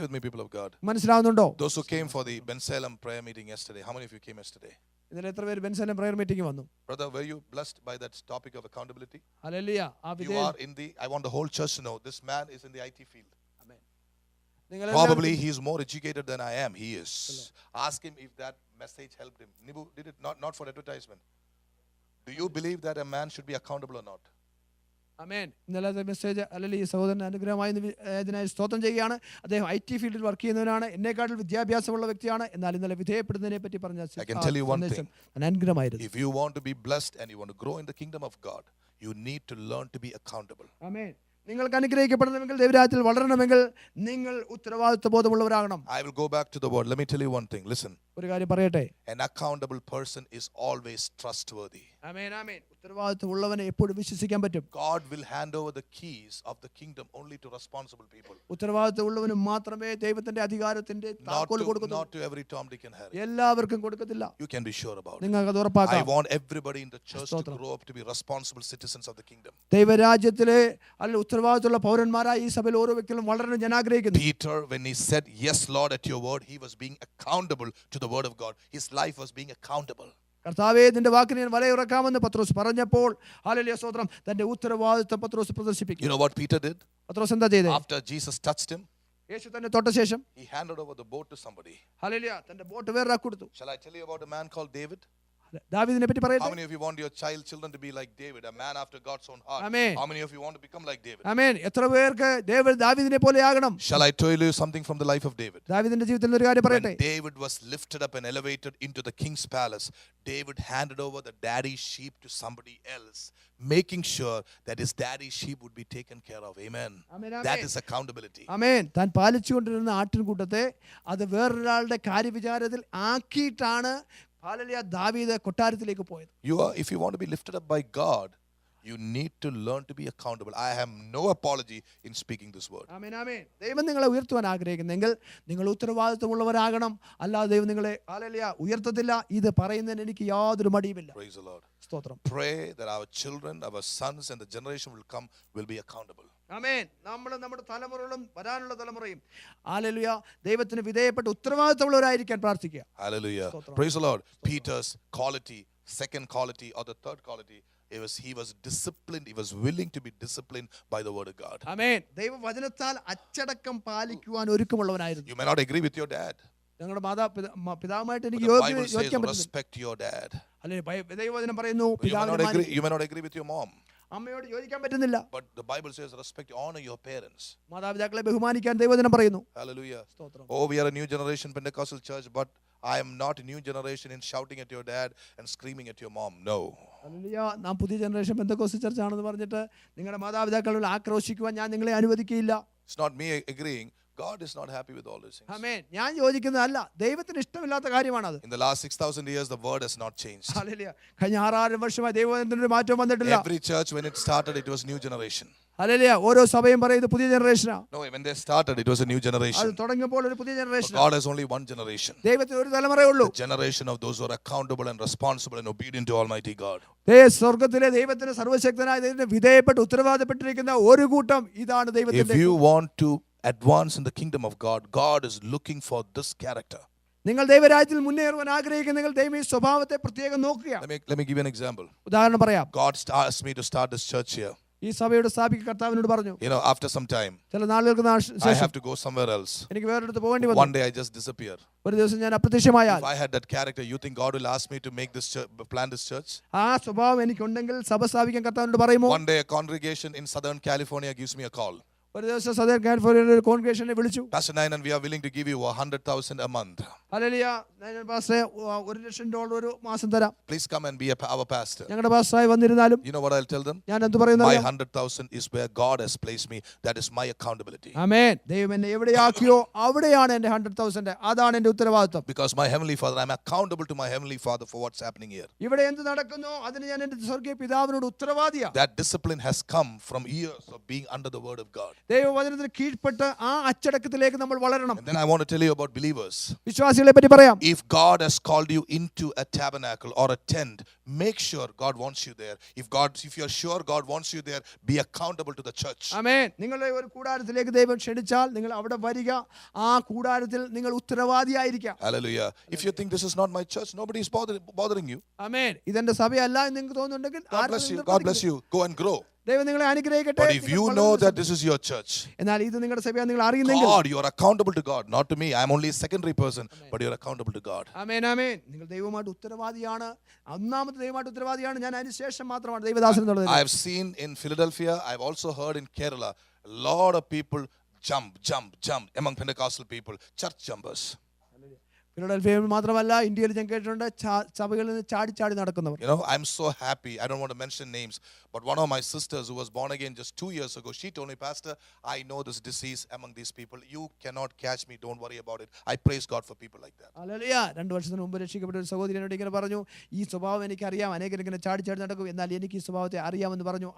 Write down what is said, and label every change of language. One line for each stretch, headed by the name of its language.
English: Are you with me, people of God?
Malayalam: മനസ്സിലാവുന്നുണ്ടോ?
English: Those who came for the Ben Salem prayer meeting yesterday, how many of you came yesterday?
Malayalam: ഇതിൽ എത്ര പേര് ബെൻസലം prayer meeting വന്നു?
English: Brother, were you blessed by that topic of accountability?
Malayalam: Hallelujah.
English: You are in the, I want the whole church to know, this man is in the IT field.
Malayalam: ആമേൻ. നിങ്ങൾ
English: Probably he is more educated than I am. He is. Ask him if that message helped him. Nibu, did it not for advertisement? Do you believe that a man should be accountable or not?
Malayalam: ആമേൻ. ഇന്നലത്തെ message അല്ലെങ്കിൽ ഈ സഹോദരൻ അനുഗ്രഹമായി ഇതിനായി സ്തോത്രം ചെയ്യുകയാണ്. അദ്ദേഹം IT ഫീൽഡിൽ വർക്ക് ചെയ്യുന്നവനാണ്, എന്നെക്കാട്ടിൽ വിദ്യാഭ്യാസമുള്ള വ്യക്തിയാണ്. എന്നാൽ ഇന്നലെ വിധേയപ്പെടുന്നതിനെ പറ്റി പറഞ്ഞ
English: I can tell you one thing.
Malayalam: അനുഗ്രഹമായിരുന്നു.
English: If you want to be blessed and you want to grow in the kingdom of God, you need to learn to be accountable.
Malayalam: ആമേൻ. നിങ്ങൾക്ക് അനുഗ്രഹിക്കപ്പെടണമെങ്കിൽ ദൈവരാജ്യത്തിൽ വളരണമെങ്കിൽ നിങ്ങൾ ഉത്തരവാദിത്വ ബോധമുള്ളവരാകണം.
English: I will go back to the word. Let me tell you one thing. Listen.
Malayalam: ഒരു കാര്യം പറയട്ടെ,
English: An accountable person is always trustworthy.
Malayalam: ആമേൻ ആമേൻ. ഉത്തരവാദിത്വമുള്ളവനെ എപ്പോഴും വിശ്വസിക്കാൻ പറ്റും.
English: God will hand over the keys of the kingdom only to responsible people.
Malayalam: ഉത്തരവാദിത്വമുള്ളവന് മാത്രമേ ദൈവത്തിന്റെ അധികാരത്തിന്റെ താക്കോൽ കൊടുക്കൂ.
English: Not to every Tom, Dick and Harry.
Malayalam: എല്ലാവർക്കും കൊടുക്കത്തില്ല.
English: You can be sure about it.
Malayalam: നിങ്ങൾക്ക് അത് ഉറപ്പാക്കാം.
English: I want everybody in the church to grow up to be responsible citizens of the kingdom.
Malayalam: ദൈവരാജ്യത്തിലെ അല്ല ഉത്തരവാദിത്വമുള്ള പൗരന്മാരായി ഈ സഭയിൽ ഓരോ വ്യക്തികളും വളരണം ഞാൻ ആഗ്രഹിക്കുന്നു.
English: Peter, when he said yes Lord at your word, he was being accountable to the word of God. His life was being accountable.
Malayalam: കർത്താവേ നിന്റെ വാക്കിന് ഞാൻ വലയുറക്കാമെന്ന് പത്രോസ് പറഞ്ഞപ്പോൾ ഹല്ലേലൂയ സ്തോത്രം തന്റെ ഉത്തരവാദിത്വം പത്രോസ് പ്രദർശിപ്പിച്ചു.
English: You know what Peter did?
Malayalam: പത്രോസ് എന്താ ചെയ്തേ?
English: After Jesus touched him,
Malayalam: യേശു തന്നെ തൊട്ട ശേഷം
English: he handed over the boat to somebody.
Malayalam: Hallelujah തന്റെ ബോട്ട് വേറൊരാൾക്ക് കൊടുത്തു.
English: Shall I tell you about a man called David?
Malayalam: ദാവീദിനെ പറ്റി
English: How
Malayalam: പറയട്ടെ.
English: many of you want your children to be like David, a man after God's own heart? Amen. How many of you want to become like David?
Malayalam: ആമേൻ. എത്ര പേർക്ക് ദാവീദിനെ പോലെ ആകണം?
English: Shall I tell you something from the life of David?
Malayalam: ദാവീദിന്റെ ജീവിതത്തിൽ ഒരു കാര്യം പറയട്ടെ.
English: When David was lifted up and elevated into the king's palace, David handed over the daddy's sheep to somebody else, making sure that his daddy's sheep would be taken care of. Amen. Amen, amen. That is accountability.
Malayalam: ആമേൻ. താൻ പാലിച്ചുകൊണ്ടിരുന്ന ആട്ടിൻകൂട്ടത്തെ അത് വേറൊരാളുടെ കാര്യവിചാരത്തിൽ ആക്കിയിട്ടാണ് hallelujah ദാവീദ് കൊട്ടാരത്തിലേക്ക് പോയത്.
English: If you want to be lifted up by God, you need to learn to be accountable. I have no apology in speaking this word.
Malayalam: ആമേൻ ആമേൻ. ദൈവം നിങ്ങളെ ഉയർത്തുവാൻ ആഗ്രഹിക്കുന്നെങ്കിൽ നിങ്ങൾ ഉത്തരവാദിത്വമുള്ളവരാകണം. അല്ലാതെ ദൈവം നിങ്ങളെ ഹല്ലേലൂയ ഉയർത്തത്തില്ല. ഇത് പറയുന്നതിന് എനിക്ക് യാതൊരു മടിയുമില്ല.
English: Praise the Lord.
Malayalam: സ്തോത്രം.
English: Pray that our children, our sons and the generation will come will be accountable.
Malayalam: ആമേൻ. നമ്മുടെ തലമുറകളും വരാനുള്ള തലമുറയും ഹല്ലേലൂയ ദൈവത്തിന് വിധേയപ്പെട്ട് ഉത്തരവാദിത്തമുള്ളവരായിരിക്കാൻ പ്രാർത്ഥിക്കുക.
English: Hallelujah. Praise the Lord. Peter's quality, second quality or the third quality, he was disciplined. He was willing to be disciplined by the word of God.
Malayalam: ആമേൻ. ദൈവവചനത്താൽ അച്ചടക്കം പാലിക്കുവാൻ ഒരുക്കമുള്ളവനായിരുന്നു.
English: You may not agree with your dad.
Malayalam: ഞങ്ങളുടെ പിതാവുമായിട്ട്
English: But
Malayalam: എനിക്ക്
English: the Bible says
Malayalam: യോജിക്കാൻ പറ്റില്ല.
English: respect your dad.
Malayalam: അല്ലേ ദൈവവചനം പറയുന്നു
English: You may not agree with your mom.
Malayalam: അമ്മയോട് യോജിക്കാൻ പറ്റുന്നില്ല.
English: But the Bible says respect, honor your parents.
Malayalam: മാതാപിതാക്കളെ ബഹുമാനിക്കാൻ ദൈവവചനം പറയുന്നു.
English: Hallelujah.
Malayalam: സ്തോത്രം.
English: Oh, we are a new generation Pentecostal church, but I am not a new generation in shouting at your dad and screaming at your mom. No.
Malayalam: Hallelujah. നാം പുതിയ generation Pentecost church ആണെന്ന് പറഞ്ഞിട്ട് നിങ്ങളുടെ മാതാപിതാക്കളിൽ ആക്രോശിക്കുവാൻ ഞാൻ നിങ്ങളെ അനുവദിക്കുകയില്ല.
English: It's not me agreeing. God is not happy with all these things.
Malayalam: ആമേൻ. ഞാൻ യോജിക്കുന്നതല്ല, ദൈവത്തിന് ഇഷ്ടമില്ലാത്ത കാര്യമാണത്.
English: In the last 6,000 years, the word has not changed.
Malayalam: Hallelujah. കഴിഞ്ഞ 6,000 വർഷമായി ദൈവവചനത്തിന് ഒരു മാറ്റവും വന്നിട്ടില്ല.
English: Every church, when it started, it was new generation.
Malayalam: Hallelujah. ഓരോ സഭയും പറയുന്നത് പുതിയ ജനറേഷനാ.
English: No, when they started, it was a new
Malayalam: അത്
English: generation.
Malayalam: തുടങ്ങിയപ്പോൾ ഒരു പുതിയ
English: But
Malayalam: generation.
English: God has only one generation.
Malayalam: ദൈവത്തിന് ഒരു തലമുറയേ ഉള്ളൂ.
English: The generation of those who are accountable and responsible and obedient to Almighty God.
Malayalam: സ്വർഗത്തിലെ ദൈവത്തിന് സർവശക്തനായ ദൈവത്തിന് വിധേയപ്പെട്ട് ഉത്തരവാദപ്പെട്ടിരിക്കുന്ന ഒരു കൂട്ടം ഇതാണ്
English: If
Malayalam: ദൈവത്തിന്റെ.
English: you want to advance in the kingdom of God, God is looking for this character.
Malayalam: നിങ്ങൾ ദൈവരാജ്യത്തിൽ മുന്നേറുവാൻ ആഗ്രഹിക്കുന്നെങ്കിൽ ദൈവം ഈ സ്വഭാവത്തെ പ്രത്യേകം നോക്കുക.
English: Let me give you an example.
Malayalam: ഉദാഹരണം പറയാം.
English: God asked me to start this church here.
Malayalam: ഈ സഭയുടെ സ്ഥാപിക കർത്താവിനോട് പറഞ്ഞു,
English: You know, after some time,
Malayalam: ചില നാളുകൾക്ക്
English: I
Malayalam: ശേഷം
English: have to go somewhere else.
Malayalam: എനിക്ക് വേറൊരിടത്ത് പോകേണ്ടി
English: One
Malayalam: വന്നു.
English: day I just disappear.
Malayalam: ഒരു ദിവസം ഞാൻ അപ്രത്യക്ഷമായാൽ
English: If I had that character, you think God will ask me to make this church, plant this church?
Malayalam: ആ സ്വഭാവം എനിക്കുണ്ടെങ്കിൽ സഭ സ്ഥാപിക്കാൻ കർത്താവിനോട് പറയുമോ?
English: One day a congregation in Southern California gives me a call.
Malayalam: ഒരു ദിവസം സദർ കാലിഫോർണിയയിലെ ഒരു കോൺഗ്രേഷനെ വിളിച്ചു.
English: Pastor Nayanan, we are willing to give you 100,000 a month.
Malayalam: Hallelujah. പാസ്റ്ററെ $1,00,000 ഒരു മാസം തരാം.
English: Please come and be our pastor.
Malayalam: ഞങ്ങളുടെ പാസ്റ്ററായി വന്നിരുന്നാലും
English: You know what I'll tell them?
Malayalam: ഞാൻ എന്ത് പറയുന്നു?
English: My 100,000 is where God has placed me. That is my accountability.
Malayalam: ആമേൻ. ദൈവം എന്നെ എവിടെയാക്കിയോ അവിടെയാണ് എൻ്റെ 100,000. അതാണ് എൻ്റെ ഉത്തരവാദിത്വം.
English: Because my heavenly Father, I'm accountable to my heavenly Father for what's happening here.
Malayalam: ഇവിടെ എന്ത് നടക്കുന്നു അതിന് ഞാൻ എൻ്റെ സ്വർഗീയ പിതാവിനോട് ഉത്തരവാദിയാണ്.
English: That discipline has come from years of being under the word of God.
Malayalam: ദൈവവചനത്തിന് കീഴ്പ്പെട്ട് ആ അച്ചടക്കത്തിലേക്ക് നമ്മൾ വളരണം.
English: And then I want to tell you about believers.
Malayalam: വിശ്വാസികളെ പറ്റി പറയാം.
English: If God has called you into a tabernacle or a tent, make sure God wants you there. If you're sure God wants you there, be accountable to the church.
Malayalam: ആമേൻ. നിങ്ങളെ ഒരു കൂടാരത്തിലേക്ക് ദൈവം ക്ഷണിച്ചാൽ നിങ്ങൾ അവിടെ വരിക. ആ കൂടാരത്തിൽ നിങ്ങൾ ഉത്തരവാദിയായിരിക്കാം.
English: Hallelujah. If you think this is not my church, nobody is bothering you.
Malayalam: ആമേൻ. ഇതെന്റെ സഭയല്ല എന്ന് നിങ്ങൾക്ക് തോന്നുന്നുണ്ടെങ്കിൽ
English: God bless you. Go and grow.
Malayalam: ദൈവം നിങ്ങളെ അനുഗ്രഹിക്കട്ടെ.
English: But if you know that this is your church,
Malayalam: എന്നാൽ ഇത് നിങ്ങളുടെ സഭയാണെന്ന് നിങ്ങൾ അറിയുന്നെങ്കിൽ
English: God, you are accountable to God, not to me. I am only a secondary person, but you are accountable to God.
Malayalam: ആമേൻ ആമേൻ. നിങ്ങൾ ദൈവമായിട്ട് ഉത്തരവാദിയാണ്. ഒന്നാമത്തെ ദൈവമായിട്ട് ഉത്തരവാദിയാണ്. ഞാൻ അതിന് ശേഷം മാത്രമാണ് ദൈവദാസൻ എന്നുള്ളത്.
English: I have seen in Philadelphia, I have also heard in Kerala, a lot of people jump among Pentecostal people, church jumpers.
Malayalam: ഫിലഡൽഫിയയിൽ മാത്രമല്ല ഇന്ത്യയിൽ ഞാൻ കേട്ടിട്ടുണ്ട് സഭകളിൽ നിന്ന് ചാടി ചാടി നടക്കുന്നവർ.
English: You know, I'm so happy. I don't want to mention names, but one of my sisters who was born again just 2 years ago, she told me, Pastor, I know this disease among these people. You cannot catch me. Don't worry about it. I praise God for people like that.
Malayalam: Hallelujah. 2 വർഷത്തിന് മുമ്പ് രക്ഷിക്കപ്പെട്ട ഒരു സഹോദരനോട് ഇങ്ങനെ പറഞ്ഞു, ഈ സ്വഭാവം എനിക്കറിയാം, അനേകർ ഇങ്ങനെ ചാടി ചാടി നടക്കും, എന്നാൽ എനിക്ക് ഈ സ്വഭാവത്തെ അറിയാമെന്ന് പറഞ്ഞു.